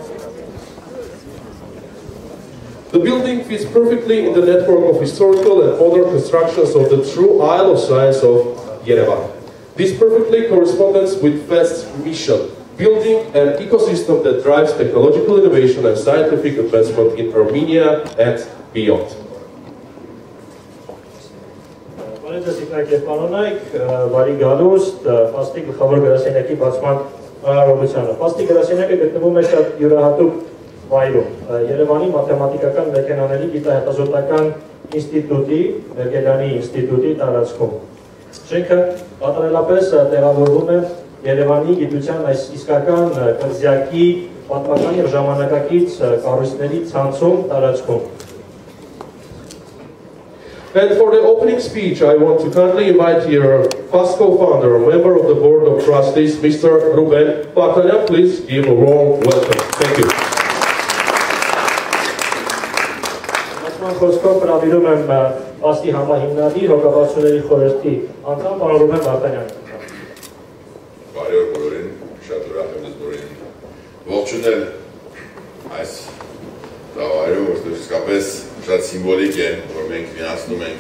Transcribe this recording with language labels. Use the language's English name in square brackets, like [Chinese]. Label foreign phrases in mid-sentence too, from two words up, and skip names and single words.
[English] The building fits perfectly in the network of historical and modern constructions of the true Isle of Science of Yerevan. This perfectly corresponds with FEST's mission, building an ecosystem that drives technological innovation and scientific advancement in Armenia and beyond. [Armenian] Բարի գալուստ, Ֆաստի գլխավոր գրասենյակի բացման արարողությանը։ Ֆաստի գրասենյակը գտնվում է շատ յուրահատուկ վայրում, Երևանի մաթեմատիկական մեքենաների գիտահետազոտական ինստիտուտի, Մերգելյանի ինստիտուտի տարածքում։ Շենքը կատարելապես տեղավորվում է Երևանի գիտության այս իսկական կղզյակի պատմական եւ ժամանակակից կառույցների ցանցում տարածքում։ [English] And for the opening speech, I want to kindly invite your FAST co-founder, member of the Board of Trustees, Mr. Ruben Patalyan. Please give a warm welcome. Thank you. [Armenian] Բացման խոսքով հրավիրում եմ FAST-ի համահիմնադիր հոգաբարձությունների խորհրդի անդամ պարոն Ռուբեն Պարտալյանին։ Բարի օր բոլորին, շատ ուրախ եմ ձեզ բոլորին ողջունել այս տաղավարում, որտեղ իսկապես շատ սիմվոլիկ է, որ մենք միացնում ենք